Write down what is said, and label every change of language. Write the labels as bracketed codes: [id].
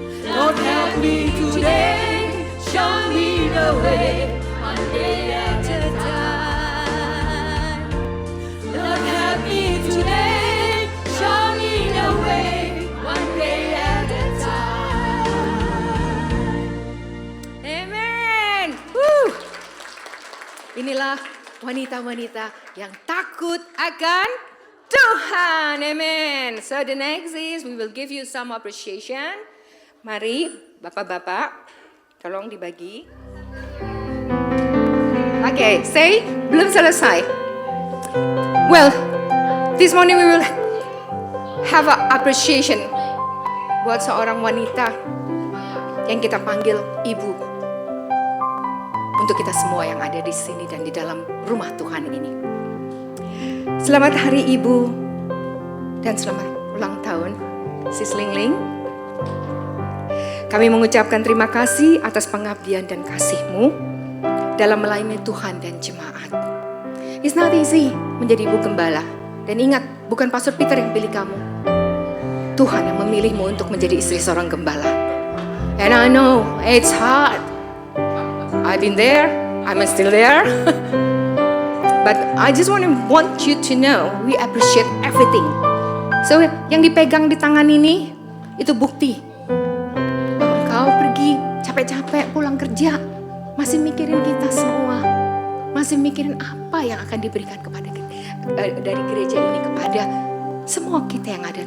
[en] Lord, help me today, show me the way, one day at a time. Lord, help me today, show me the way, one day at a time. Amen. Woo. [id] Inilah wanita-wanita yang takut akan Tuhan. Amen. [en] So the next is we will give you some appreciation. [id] Mari bapak-bapak, tolong dibagi. Okay, say belum selesai. [en] Well, this morning we will have a appreciation [id] buat seorang wanita yang kita panggil ibu. Untuk kita semua yang ada di sini dan di dalam rumah Tuhan ini. Selamat Hari Ibu dan selamat ulang tahun, Sis Ling Ling. Kami mengucapkan terima kasih atas pengabdian dan kasih-Mu dalam melayani Tuhan dan jemaat. [en] It's not easy [id] menjadi ibu gembala. Dan ingat, bukan Pastor Peter yang pilih kamu. Tuhan yang memilihmu untuk menjadi istri seorang gembala. [en] And I know it's hard. I've been there, I'm still there. But I just want you to know we appreciate everything [id] So, yang dipegang di tangan ini, itu bukti. Bahwa engkau pergi capek-capek pulang kerja, masih mikirin kita semua. Masih mikirin apa yang akan diberikan kepada dari gereja ini kepada semua kita yang ada.